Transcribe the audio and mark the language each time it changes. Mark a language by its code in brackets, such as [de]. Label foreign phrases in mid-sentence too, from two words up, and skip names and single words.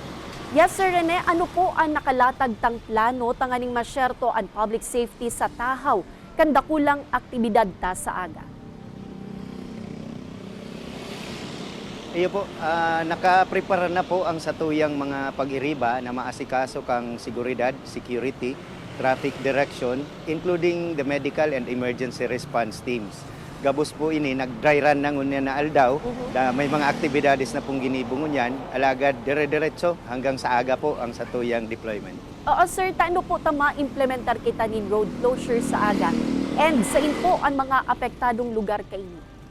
[bik] Yes, Sir Rene, ano po ang nakalatag tang plano tanganing masyerto ang [en] public safety [bik] sa Tahaw kanda kulang aktibidad ta sa aga? Iyo po, nakaprepara na po ang satuyang mga pag-iriba na maasikaso kang seguridad, security, traffic direction, [en] including the medical and emergency response teams. [bik] Gabos po ini, nag- [en] dry run [bik] na ngunya na aldaw, da may mga aktibidades na pong ginibungon yan, alagad dire-diretso hanggang sa aga po ang satuyang deployment. Oo sir, taano po tama implementar kita nin road closure sa aga? And sa po ang mga apektadong lugar kaini?